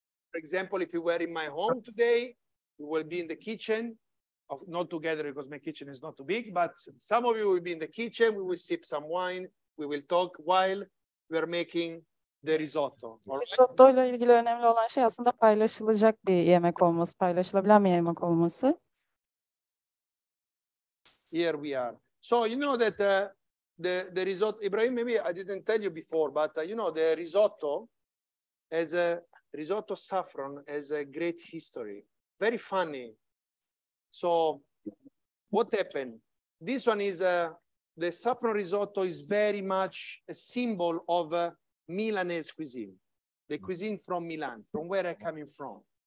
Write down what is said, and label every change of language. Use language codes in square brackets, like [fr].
[en] For example, if you were in my home today, we will be in the kitchen, not together because my kitchen is not too big, but some of you will be in the kitchen. We will sip some wine. We will talk while we are making the risotto. [tr] Risotto ile ilgili önemli olan şey aslında paylaşılacak bir yemek olması, paylaşılabilen bir yemek olması. [en] Here we are. So you know that the risotto, Ibrahim, maybe I didn't tell you before, but you know the risotto risotto saffron has a great history. Very funny. So what happened? This one is the saffron risotto is very much a symbol of Milanese cuisine, the cuisine from Milan, from where I'm coming from.